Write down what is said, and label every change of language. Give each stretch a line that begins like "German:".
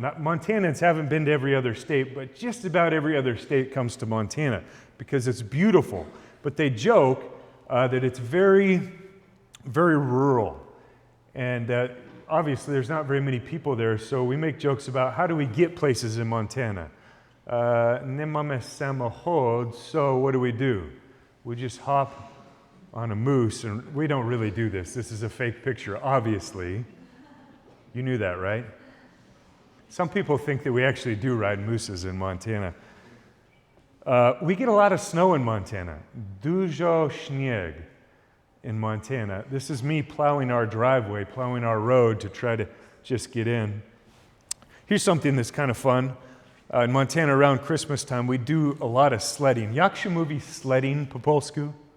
English: Montanans haven't been to every other state, but just about every other state comes to Montana because it's beautiful. But they joke that it's very, very rural. And obviously, there's not very many people there, so we make jokes about how do we get places in Montana.
Polish: Nie mamy samochód,
English: so what do? We just hop on a moose, and we don't really do this. This is a fake picture, obviously. You knew that, right? Some people think that we actually do ride mooses in Montana. We get a lot of snow in Montana.
Polish: Dużo śnieg
English: in Montana. This is me plowing our driveway, plowing our road to try to just get in. Here's something that's kind of fun. In Montana, around Christmas time, we do a lot of sledding.
Polish: Jak się mówi sledding po polsku?